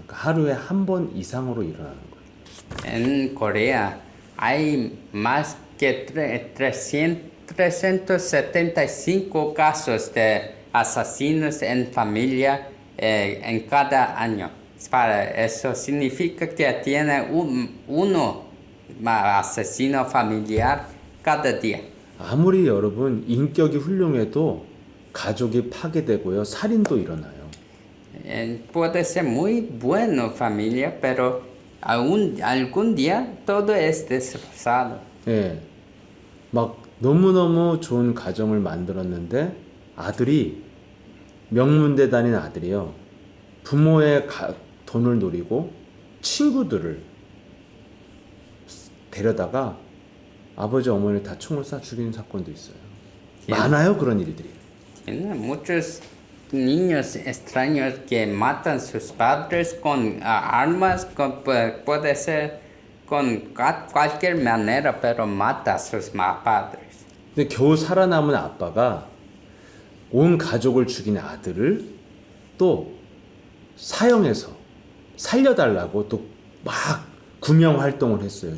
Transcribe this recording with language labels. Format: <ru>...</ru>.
<ko>그러니까 하루에 한 번 이상으로 일어나는 거예요.</ko> <es>En Corea hay más que 375 casos de asesinos en familia en cada año. Eso significa que tiene uno asesino familiar cada día.</es> <ko>아무리 여러분 인격이 훌륭해도 가족이 파괴되고요. 살인도 일어나요.</ko> <es>Puede ser muy bueno familia, pero algún día todo es destrozado.</es> <ko>예. 막 너무너무 좋은 가정을 만들었는데 아들이 명문대 다닌 아들이요. 부모의 돈을 노리고 친구들을 데려다가 아버지 어머니를 다 총을 쏴 죽이는 사건도 있어요. 많아요 그런 일들이.</ko> <es>Tiene muchos niños extraños que matan sus padres con armas, puede ser con cualquier manera, pero mata a sus padres.</es> <ko>근데 겨우 살아남은 아빠가 온 가족을 죽인 아들을 또 사형해서 살려달라고 또 막 구명 활동을 했어요.</ko>